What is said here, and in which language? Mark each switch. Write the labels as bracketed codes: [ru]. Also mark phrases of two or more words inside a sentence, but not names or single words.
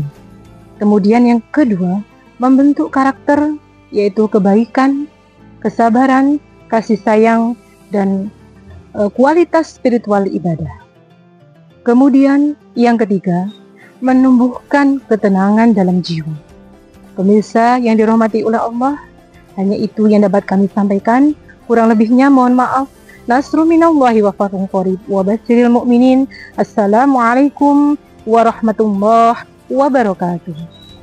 [id] Kemudian yang kedua, membentuk karakter yaitu kebaikan, kesabaran, kasih sayang, dan kualitas spiritual ibadah. Kemudian yang ketiga, menumbuhkan ketenangan dalam jiwa. Pemirsa yang dirahmati oleh Allah, hanya itu yang dapat kami sampaikan. Kurang lebihnya mohon maaf. [ar] نصر من الله وفتح قريب وبشر المؤمنين. السلام عليكم ورحمة الله وبركاته.